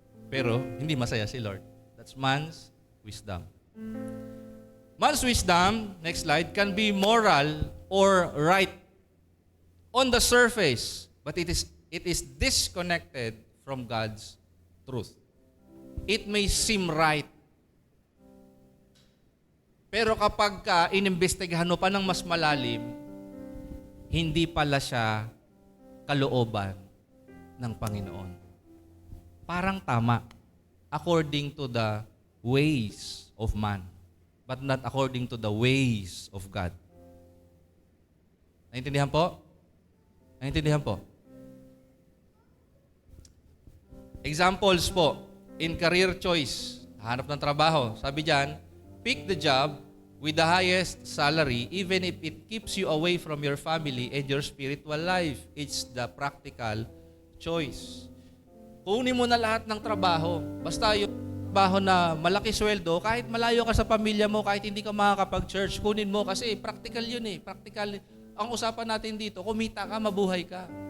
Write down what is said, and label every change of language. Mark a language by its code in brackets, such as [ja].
[tl] Pero, hindi masaya si Lord. [en] That's man's wisdom. Man's wisdom, next slide, can be moral or right on the surface, but it is disconnected from God's truth. It may seem right. [tl] Pero kapag inimbestigahan mo pa ng mas malalim, hindi pala siya kalooban ng Panginoon. Parang tama. [en] According to the ways of man, but not according to the ways of God. [tl] Naintindihan po? Naintindihan po? [en] Examples po, in career choice, [tl] hanap ng trabaho. Sabi diyan, [en] pick the job with the highest salary even if it keeps you away from your family and your spiritual life. It's the practical choice. [tl] Kunin mo na lahat ng trabaho. Basta yung trabaho na malaki sweldo, kahit malayo ka sa pamilya mo, kahit hindi ka makakapag-church, kunin mo kasi practical yun eh. Practical. Ang usapan natin dito, kumita ka, mabuhay ka.